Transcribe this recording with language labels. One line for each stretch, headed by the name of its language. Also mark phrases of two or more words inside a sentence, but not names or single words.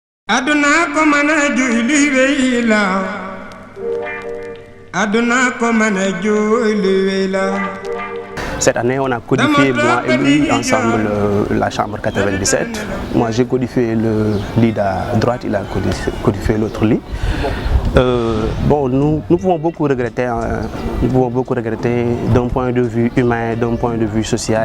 Fula: aduna ko mana juli weyla aduna ko mana juli weyla.
French: Cette année, on a codifié, moi et lui, ensemble, la chambre 97. Moi, j'ai codifié le lit à droite, il a codifié l'autre lit. Bon, nous pouvons beaucoup regretter, d'un point de vue humain, d'un point de vue social.